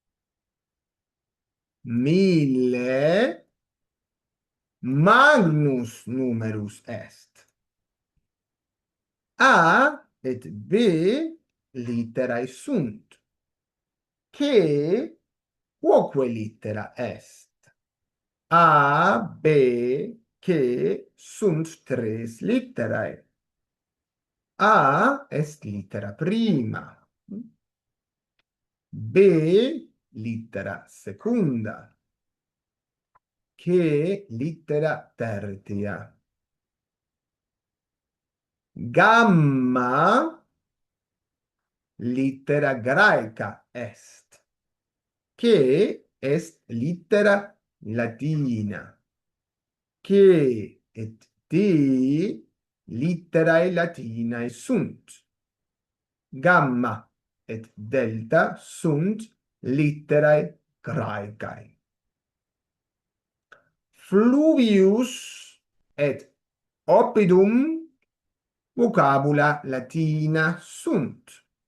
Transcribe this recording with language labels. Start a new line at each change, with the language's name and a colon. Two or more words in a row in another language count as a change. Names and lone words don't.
Latin: Mille magnus numerus est. A et B litterae sunt? Che quoque littera est? A, B, che sunt tres litterae. A est littera prima. B, littera secunda. Che littera tertia. Gamma, littera graeca est. Che est littera latina. Che et D, litterae latinae sunt. Gamma et delta sunt litterae graecae. Fluvius et oppidum vocabula latina sunt.